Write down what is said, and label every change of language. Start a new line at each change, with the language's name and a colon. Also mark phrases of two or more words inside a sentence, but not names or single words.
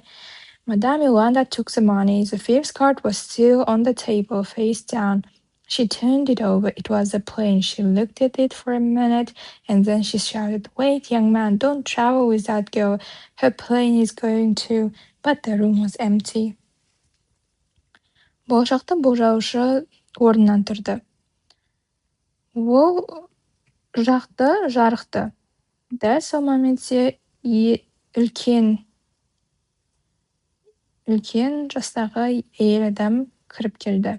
English: Madame Yolanda took the money. The fifth card was still on the table, face down. She turned it over. It was a plane. She looked at it for a minute, and then she shouted, Wait, young man, don't travel with that girl. Her plane is going to... But the room was empty.
Kazakh: Болашақты болжаушы орнынан тұрды. Ол жарықты. Дәл сол моментте үлкен жастағы әйел адам кіріп келді.